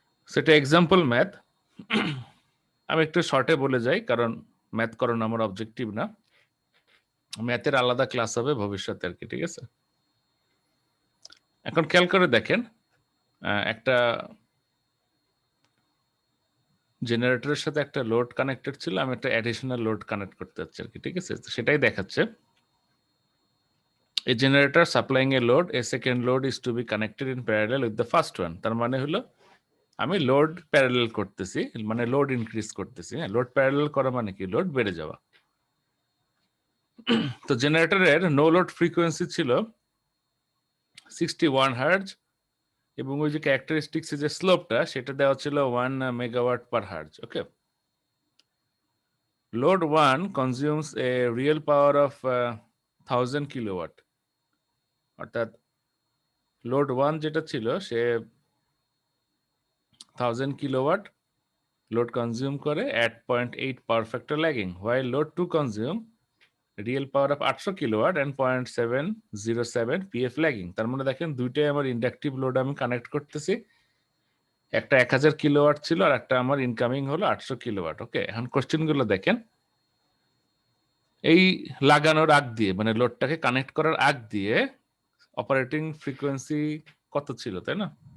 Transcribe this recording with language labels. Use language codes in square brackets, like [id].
[bn] সেটা example math. আমি একটু শর্টে বলে যাই, কারণ ম্যাথ করানো আমার অবজেক্টিভ না, ম্যাথের আলাদা ক্লাস হবে ভবিষ্যতে আর কি। ঠিক আছে, এখন খেয়াল করে দেখেন একটা জেনারেটরের সাথে একটা লোড কানেক্টেড ছিল, আমি একটা অ্যাডিশনাল লোড কানেক্ট করতে যাচ্ছি আর কি। ঠিক আছে, সেটাই দেখাচ্ছে। [en] A generator supplying a load, a second load is to be connected in parallel with the first one. [bn] তার মানে হলো আমি লোড প্যারালেল করতেছি, মানে লোড ইনক্রিজ করতেছি। হ্যাঁ, লোড প্যারালেল করা মানে কি? লোড বেড়ে যাওয়া। তো জেনারেটরের নো লোড ফ্রিকোয়েন্সি ছিল 61 হার্জ, এবং ওই যে ক্যারেক্টারিস্টিক্স যে স্লোপটা সেটা দেওয়া ছিল 1 megawatt per hertz. [en] okay, load 1 consumes a real power of 1000 kilowatt, [bn] অর্থাৎ লোড 1 যেটা ছিল সে 1000 কিলোওয়াট [en] load consume করে at 0.8 power factor lagging, while load 2 consume real power of 800 kilowatt and 0.707 pf lagging। [bn] তার মানে দেখেন দুইটাই আমার ইন্ডাকটিভ লোড আমি কানেক্ট করতেছি, একটা 1000 কিলোওয়াট ছিল আর একটা আমার ইনকামিং হলো 800 কিলোওয়াট। ওকে, এখন কোশ্চেন গুলো দেখেন। এই লাগানোর আগ দিয়ে, মানে লোডটাকে কানেক্ট করার আগ দিয়ে অপারেটিং ফ্রিকোয়েন্সি কত ছিল, তাই না?